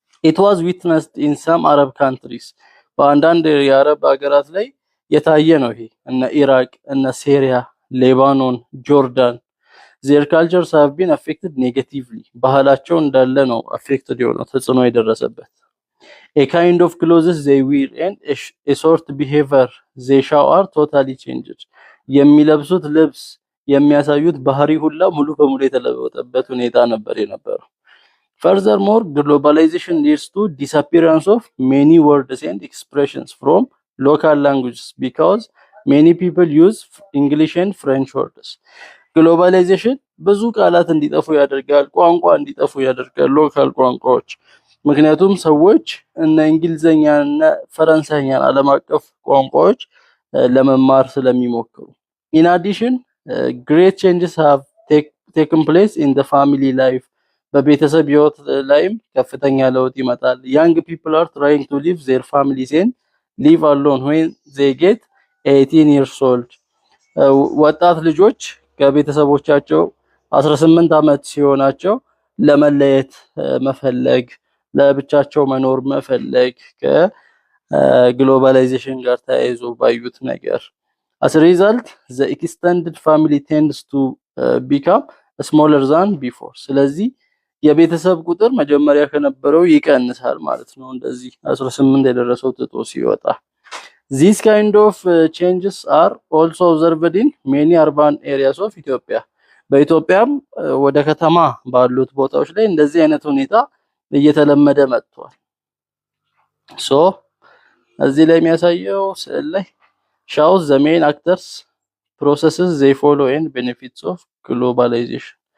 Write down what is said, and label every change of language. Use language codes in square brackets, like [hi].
[en] It was witnessed in some Arab countries። [am] በአንዳንድ የአረብ ሀገራት ላይ የታየ ነው ይሄ። እነ ኢራቅ፣ እነ ሲሪያ፣ ሌባኖን፣ ጆርዳን [en] their cultures have been affected negatively። [am] ባህላቸው እንዳለ ነው affected የሆነው ተጽዕኖ የደረሰበት። [en] A kind of clothes they wear and a sort behavior they show are totally changed። [am] የሚለብሱት ልብስ የሚያሳዩት ባህሪ ሁላ ሙሉ በሙሉ የተለወጠበት ሁኔታ ነበር የነበረው። [en] Furthermore, globalization leads to disappearance of many words and expressions from local languages because many people use English and French words. [am] ግሎባላይዜሽን ብዙ ቃላት እንዲጠፉ ያደርጋል፣ ቋንቋ እንዲጠፉ ያደርጋል፣ ሎካል ቋንቋዎች። ምክንያቱም ሰዎች እነ እንግሊዘኛና ፈረንሳይኛን ዓለም አቀፍ ቋንቋዎች ለመማር ስለሚሞክሩ። [en] In addition, great changes have taken place in the family life. [am] በቤተሰብ ህይወት ላይም ከፍተኛ ለውጥ ይመጣል። [en] young people are trying to leave their families and live alone when they get 18 years old. [am] ወጣት ልጆች ከቤተሰቦቻቸው 18 ዓመት ሲሆናቸው ለመለየት መፈለግ፣ ለብቻቸው መኖር መፈለግ ከግሎባላይዜሽን ጋር ተያይዞ ባዩት ነገር [en] as a result the extended family tends to become smaller than before. [am] ስለዚህ የቤተሰብ ቁጥር መጀመሪያ ከነበረው ይቀንሳል ማለት ነው። እንደዚህ 18 የደረሰው ትቶ ሲወጣ [en] These kind of changes are also observed in many urban areas of Ethiopia. [am] በኢትዮጵያም ወደ ከተማ ባሉት ቦታዎች ላይ እንደዚህ አይነት ሁኔታ እየተለመደ መጥቷል። ሶ እዚህ ላይ የሚያሳየው ስዕል ላይ [en] shows the main actors processes they follow and benefits of globalization.